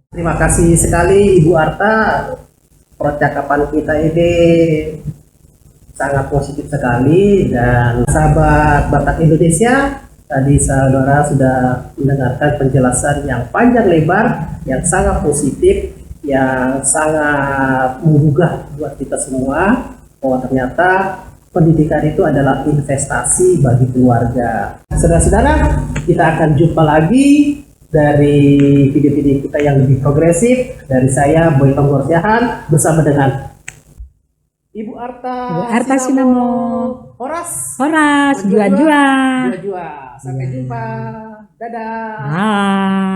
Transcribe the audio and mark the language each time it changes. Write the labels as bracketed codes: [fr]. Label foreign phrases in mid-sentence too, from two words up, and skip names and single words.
[id] Terima kasih sekali Ibu Arta. Percakapan kita ini sangat positif sekali, dan sahabat Batak Indonesia, tadi saudara sudah mendengarkan penjelasan yang panjang lebar, yang sangat positif, yang sangat menggugah buat kita semua, bahwa ternyata pendidikan itu adalah investasi bagi keluarga. Saudara-saudara, kita akan jumpa lagi dari video-video kita yang lebih progresif. Dari saya, Boy Tonggorsiahan, bersama dengan Ibu Arta Sinamo. Horas, Jua-jua. Sampai jumpa. Dadah. Bye.